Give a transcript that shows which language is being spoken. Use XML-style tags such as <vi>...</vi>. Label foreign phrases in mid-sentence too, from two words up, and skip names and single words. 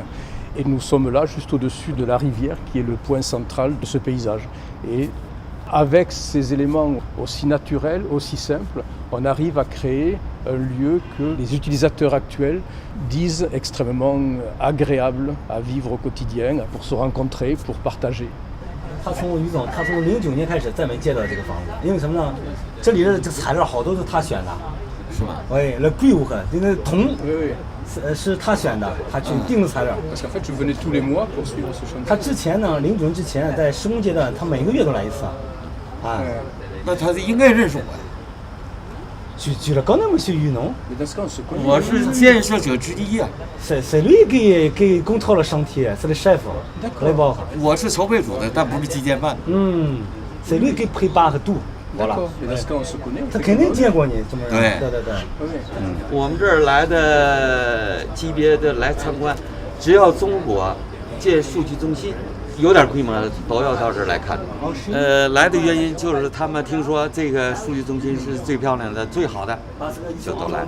<fr>Et nous sommes là juste au-dessus de la rivière qui est le point central de ce paysage. Et avec ces éléments aussi naturels, aussi simples, on arrive à créer un lieu que les utilisateurs actuels disent extrêmement agréable à vivre au quotidien, pour se rencontrer, pour partager.</fr> <zh>他从09年开始再没接到这个房子，因为什么呢？这里的这材料好多是他选的，是吗？</zh> <fr>oui, le cuivre，</fr> <zh>这个铜，是他选的，他去定的材料。</zh> <fr>Parce qu'en fait, je venais tous les mois pour suivre ce chantier.</fr> <zh>他之前呢，09年之前在施工阶段，他每个月都来一次，啊，那他应该认识我呀。去了刚那么去渔农，我是建设者之一呀。</zh> <fr>c'est lui qui contrôle le chantier, c'est le chef. D'accord.</fr> <zh>我是筹备组的，但不是基建办。</zh> <fr>c'est lui qui prépare tout. Voilà.</fr> <zh>他肯定见过你，这么对。我们这儿来的级别的来参观，只要中国建数据中心有点规模的，都要到这儿来看。来的原因就是他们听说这个数据中心是最漂亮的、最好的，就都来了。</zh>